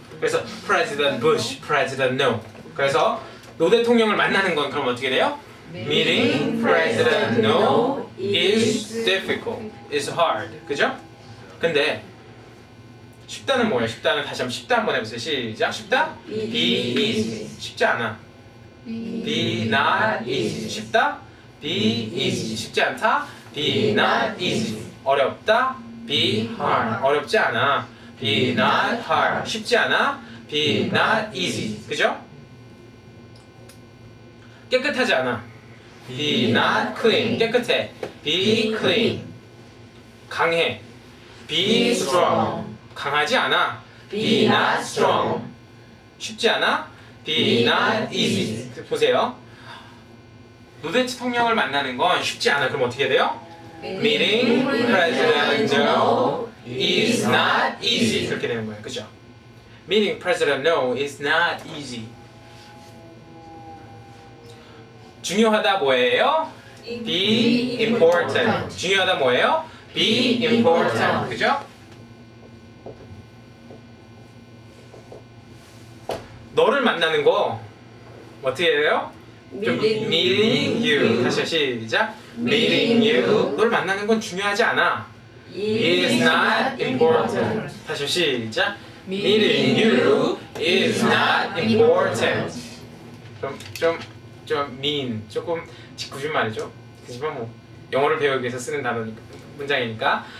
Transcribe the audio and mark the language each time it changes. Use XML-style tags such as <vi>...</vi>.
<en>그래서 President Bush, President no.</en> <ko>그래서 노 대통령을 만나는 건 그럼 어떻게 돼요?</ko> <en>Meeting President no is difficult, is hard.</en> <ko>그죠? 근데 쉽다는 뭐예요? 쉽다는 다시 한번 쉽다 한번 해보세요. 시작. 쉽다?</ko> <en>Be easy.</en> <ko>쉽지 않아.</ko> <en>Be not easy. 쉽다? Be easy.</en> <ko>쉽지 않다?</ko> <en>Be not easy. 어렵다? Be hard.</en> <ko>어렵지 않아.</ko> <en>Be not hard.</en> <ko>쉽지 않아?</ko> <en>Be not easy. 그죠?</en> <ko>깨끗하지 않아.</ko> <en>Be not clean. 깨끗해. Be clean. 강해. Be strong.</en> <ko>강하지 않아.</ko> <en>Be not strong.</en> <ko>쉽지 않아.</ko> <en>Be not easy. 보세요.</en> <ko>노 대통령을 만나는 건 쉽지 않아. 그럼 어떻게 돼요?</ko> <en>Meeting President No is not easy.</en> <ko>그렇게 되는 거예요. 그죠?</ko> <en>Meeting President No is not easy.</en> <ko>중요하다 뭐예요?</ko> <en>be important.</en> <ko>중요하다 뭐예요?</ko> <en>be important. 그죠?</en> <ko>너를 만나는 거 어떻게 해요?</ko> <en>좀 meeting you.</en> <ko>다시 시작.</ko> <en>meeting you.</en> <ko>너를 만나는 건 중요하지 않아.</ko> <en>is not important.</en> <ko>다시 시작.</ko> <en>meeting you is not important.</en> <ko>좀 mean. 조금 짓궂은 말이죠. 하지만 뭐 영어를 배우기 위해서 쓰는 단어니까 문장이니까.</ko>